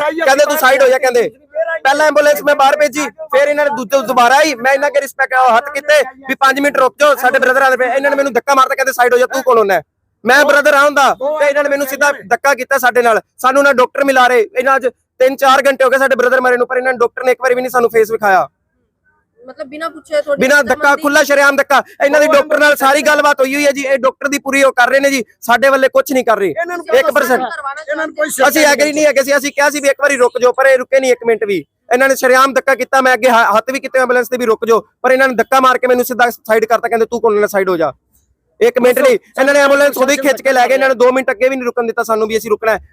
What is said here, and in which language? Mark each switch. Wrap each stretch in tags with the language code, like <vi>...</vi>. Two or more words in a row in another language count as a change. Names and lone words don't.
<pa>ਕਹਿੰਦੇ ਤੂੰ ਸਾਈਡ ਹੋ ਜਾ, ਕਹਿੰਦੇ ਪਹਿਲਾਂ ਐਂਬੂਲੈਂਸ ਮੈਂ ਬਾਹਰ ਭੇਜੀ, ਫਿਰ ਇਹਨਾਂ ਨੇ ਦੁਬਾਰਾ ਆਈ, ਮੈਂ ਇਹਨਾਂ ਕੇ ਰਿਸਪੈਕਟ ਹੱਥ ਕੀਤੇ ਵੀ 5 ਮਿੰਟ ਰੁਕ ਜਾਓ, ਸਾਡੇ ਬ੍ਰਦਰ ਆਦੇ ਪਏ। ਇਹਨਾਂ ਨੇ ਮੈਨੂੰ ਧੱਕਾ ਮਾਰਤਾ, ਕਹਿੰਦੇ ਸਾਈਡ ਹੋ ਜਾ, ਤੂੰ ਕੌਣ ਹੁੰਦਾ? ਮੈਂ ਬ੍ਰਦਰ ਆਉਂਦਾ, ਤੇ ਇਹਨਾਂ ਨੇ ਮੈਨੂੰ ਸਿੱਧਾ ਧੱਕਾ ਕੀਤਾ ਸਾਡੇ ਨਾਲ। ਸਾਨੂੰ ਨਾ ਡਾਕਟਰ ਮਿਲਾ ਰਹੇ, ਇਹਨਾਂ 'ਚ 3-4 ਘੰਟੇ ਹੋ ਗਏ ਸਾਡੇ ਬ੍ਰਦਰ ਮਾਰੇ ਨੂੰ, ਪਰ ਇਹਨਾਂ ਨੇ ਡਾਕਟਰ ਨੇ ਇੱਕ ਵਾਰੀ ਵੀ ਨਹੀਂ ਸਾਨੂੰ ਫੇਸ ਵਿਖਾਇਆ। ਮਤਲਬ ਬਿਨਾਂ ਪੁੱਛੇ ਥੋੜ੍ਹੀ ਬਿਨਾਂ ਧੱਕਾ, ਖੁੱਲ੍ਹਾ ਸ਼ਰੇਆਮ ਧੱਕਾ। ਇਨ੍ਹਾਂ ਦੀ ਡਾਕਟਰ ਨਾਲ ਸਾਰੀ ਗੱਲਬਾਤ ਹੋਈ ਹੈ ਜੀ, ਯੇ ਡਾਕਟਰ ਦੀ ਪੂਰੀ ਵੋ ਕਰ ਰਹੇ ਨੇ ਜੀ, ਸਾਡੇ ਵਾਲੇ ਕੁਝ ਨਹੀਂ ਕਰ ਰਹੇ 1%। ਅਸੀਂ ਐਗਰੀ ਨਹੀਂ ਹੈਗੇ ਸੀ, ਅਸੀਂ ਕਿਹਾ ਸੀ ਵੀ ਇੱਕ ਵਾਰੀ ਰੁਕ ਜਾਓ, ਪਰ ਇਹ ਰੁਕੇ ਨਹੀਂ 1 ਮਿੰਟ ਵੀ। ਇਹਨਾਂ ਨੇ ਸ਼ਰੇਆਮ ਧੱਕਾ ਕੀਤਾ, ਮੈਂ ਅੱਗੇ ਹੱਥ ਵੀ ਕੀਤੇ ਐਂਬੂਲੈਂਸ ਤੇ ਵੀ ਰੁਕ ਜਾਓ, ਪਰ ਇਹਨਾਂ ਨੇ ਧੱਕਾ ਮਾਰ ਕੇ ਮੈਨੂੰ ਸਿੱਧਾ ਸਾਈਡ ਕਰਤਾ। ਕਹਿੰਦੇ ਤੂੰ ਕੋਲ ਨਾ ਸਾਈਡ ਹੋ ਜਾ। 1 ਮਿੰਟ ਨਹੀਂ, ਇਹਨਾਂ ਨੇ ਐਂਬੂਲੈਂਸ ਉਹਦੇ ਖਿੱਚ ਕੇ ਲੈ ਗਏ। ਇਹਨਾਂ ਨੇ 2 ਮਿੰਟ ਅੱਗੇ ਵੀ ਨਹੀਂ ਰੁਕਣ ਦਿੱਤਾ ਸਾਨੂੰ ਵੀ ਅਸੀਂ ਰੁਕਣਾ ਹੈ।</pa>